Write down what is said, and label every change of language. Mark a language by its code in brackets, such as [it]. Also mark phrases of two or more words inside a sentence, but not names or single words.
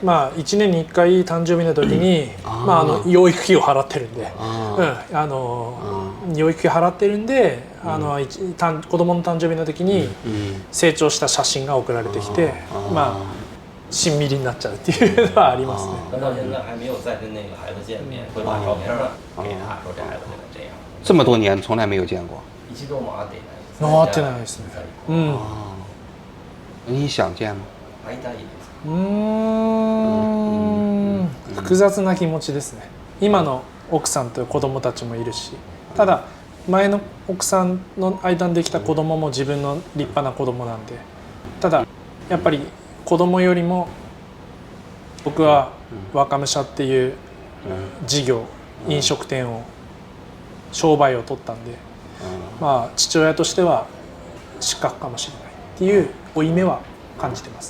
[ja] まあ1年に1回誕生日の時に、養育費を払ってるんで、養育費払ってるんで、子供の誕生日の時に成長した写真が送られてきて、まあしんみりになっちゃうっていうのはありますね。 [zh] 到现在还没有再跟那个孩子见面，会把照片给他说这孩子现在这样。这么多年从来没有见过。 [ja] 一度も会っていないです。回ってないですね。 [zh] 你想見吗？ [ja] 会いたいですか？複雑な気持ちですね。今の奥さんと子供たちもいるし、ただ前の奥さんの間にできた子供も自分の立派な子供なんで、ただやっぱり子供よりも僕は若武者っていう事業、飲食店を商売を取ったんで、まあ父親としては失格かもしれないっていう負い目は感じてます。